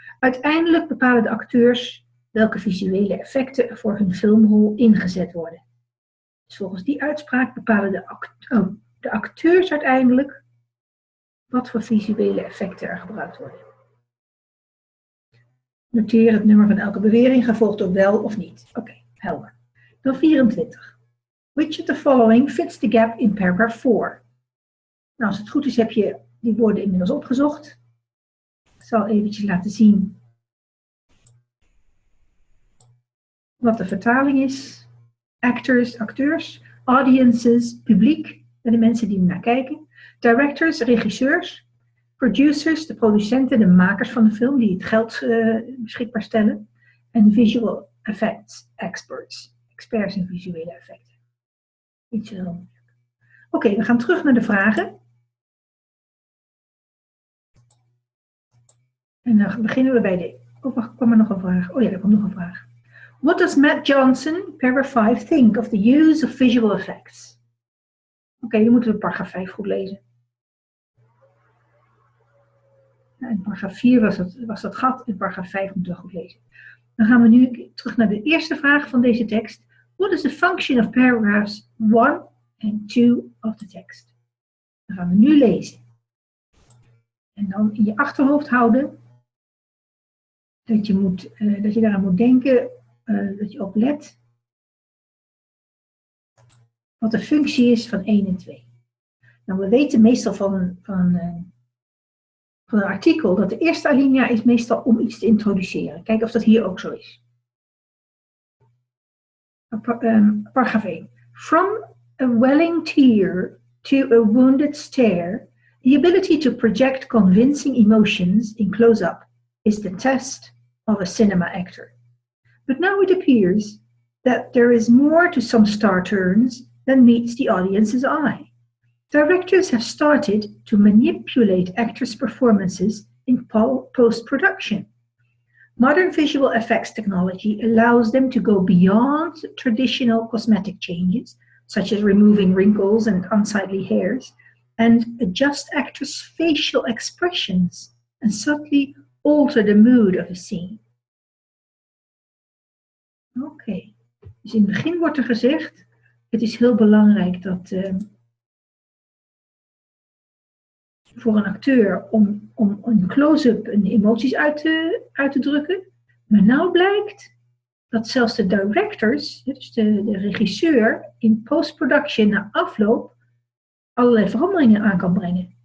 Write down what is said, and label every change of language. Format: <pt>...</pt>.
<nl>Uiteindelijk bepalen de acteurs welke visuele effecten er voor hun filmrol ingezet worden. Dus volgens die uitspraak bepalen de acteurs uiteindelijk wat voor visuele effecten er gebruikt worden. Noteer het nummer van elke bewering, gevolgd door wel of niet. Oké, helder. Dan 24.</nl> <en>Which of the following fits the gap in paragraph 4?</en> <nl>Nou, als het goed is heb je die woorden inmiddels opgezocht. Ik zal eventjes laten zien wat de vertaling is. Acteurs, audiences, publiek, de mensen die ernaar kijken. Directors, regisseurs. Producers, de producenten, de makers van de film die het geld beschikbaar stellen. En visual effects experts in visuele effecten. Niet zo heel moeilijk. Oké, we gaan terug naar de vragen. En dan beginnen we bij de... Oh, wacht, kwam er nog een vraag? Oh ja, er komt nog een vraag.</nl> <en>What does Matt Johnson, paragraph 5, think of the use of visual effects?</en> <nl>Oké, je moet paragraaf 5 goed lezen. In paragraaf 4 was dat gat, in paragraaf 5 moeten we goed lezen. Dan gaan we nu terug naar de eerste vraag van deze tekst.</nl> <en>What is the function of paragraphs 1 and 2 of the text?</en> <nl>Dan gaan we nu lezen. En dan in je achterhoofd houden dat je daaraan moet denken, dat je oplet wat de functie is van 1 en 2. Nou, we weten meestal van van een artikel dat de eerste alinea is meestal om iets te introduceren. Kijk of dat hier ook zo is. Paragraaf 1.</nl> <en>From a welling tear to a wounded stare, the ability to project convincing emotions in close-up is the test of a cinema actor. But now it appears that there is more to some star turns than meets the audience's eye. Directors have started to manipulate actors' performances in post-production. Modern visual effects technology allows them to go beyond traditional cosmetic changes, such as removing wrinkles and unsightly hairs, and adjust actors' facial expressions and subtly alter the mood of a scene.</en> <nl>Oké, dus in het begin wordt er gezegd, het is heel belangrijk dat voor een acteur om een close-up en emoties uit te drukken. Maar nou blijkt dat zelfs de directors, dus de regisseur, in post-production na afloop allerlei veranderingen aan kan brengen.</nl>